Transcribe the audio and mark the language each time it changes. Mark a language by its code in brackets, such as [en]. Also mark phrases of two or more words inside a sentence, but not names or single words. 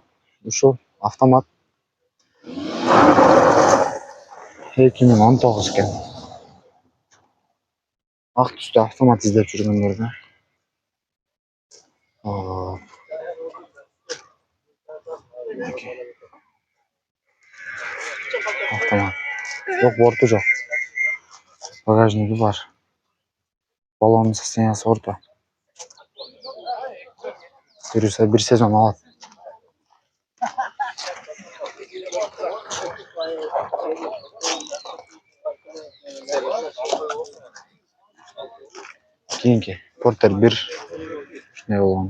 [ky] Ушул автомат 2019 экен. Ак түстө автомат издеп жүргөндөргө. Автомат. Жоқ, борту жоқ. Багажниги бар. Баллонун состояниясы орто. Жүрүсө 1 сезон алат. Кейинки Портер 1 шундай болгон.